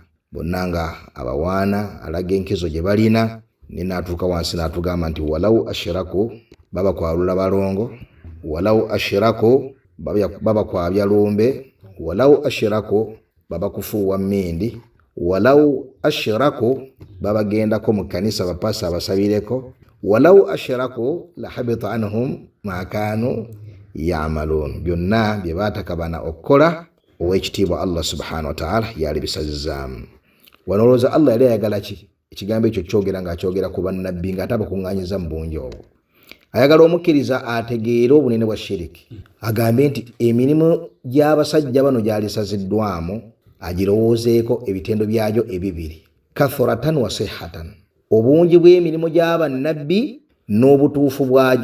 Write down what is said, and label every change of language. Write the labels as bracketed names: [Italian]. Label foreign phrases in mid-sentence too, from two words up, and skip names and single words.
[Ganda] bonna nga abawaana alaga enkizo gye balina ninatuuka wansi n'atugamba nti [Arabic] ولو أشركوا [Ganda] baba kwalula balongo, [Arabic] ولو أشركوا [Ganda] baba kwabya lumbe, [Arabic] ولو أشركوا [Ganda] baba kufuuwa mmindi, [Arabic] ولو أشركوا [Ganda] baba gendako mu kanisa bapasa abasabireko, [Arabic] ولو أشركوا لحبط عنهم ما كانوا يعملون. [Ganda] Byonna bye baatakabana okukola ow'ekitiibwa Allah [Arabic] سبحانه وتعالى [Ganda] yali bisazizaamu. Wanoloza Allah yali ayagala ki? Ekigambo ekyo kyogera ng'akyogera ku bannabbi ng'atabakuŋŋaanyiza mu bungi obwo. Ayagala omukkiriza ategeere obunene bwa shiriki, agambe nti emirimu gy'abasajja bano gyalisaziddwamu agirowoozeeko ebitendo byagyo ebibiri, [Arabic] كثرة وصحة, [Ganda] obungi bw'emirimu gy'abannabbi n'obutuufu bwagyo.